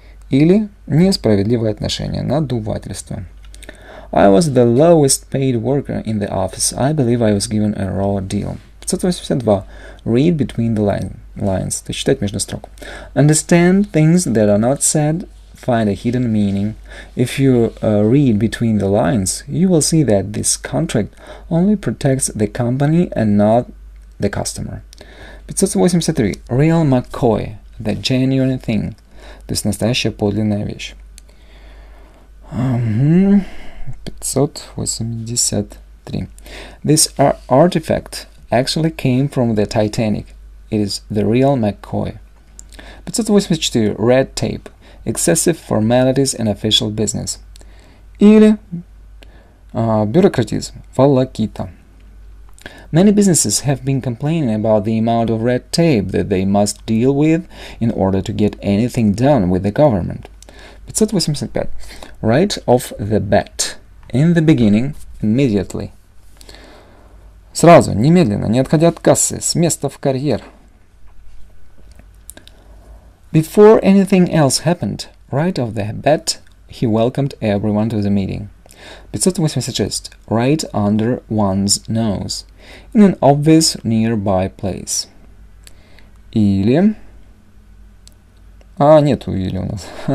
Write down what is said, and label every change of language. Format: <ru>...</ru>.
<ru>Или несправедливое отношение, надувательство.</ru> <en>I was the lowest paid worker in the office. I believe I was given a raw deal. 582. Read between the lines.</en> <ru>То есть читать между строк.</ru> <en>Understand things that are not said. Find a hidden meaning. If you read between the lines, you will see that this contract only protects the company and not the customer. 583. Real McCoy. The genuine thing.</en> <ru>То есть настоящая подлинная вещь. 583.</ru> <en>This artifact actually came from the Titanic. It is the real McCoy. 584. Red tape. Excessive formalities in official business.</en> <ru>Или бюрократизм. Волокита.</ru> <en>Many businesses have been complaining about the amount of red tape that they must deal with in order to get anything done with the government. 585. Right off the bat. In the beginning, immediately.</en> <ru>Сразу, немедленно, не отходя от кассы, с места в карьер.</ru> <en>Before anything else happened, right off the bat, he welcomed everyone to the meeting. 586. Right under one's nose. In an obvious nearby place.</en> <ru>Или... нету или у нас.</ru>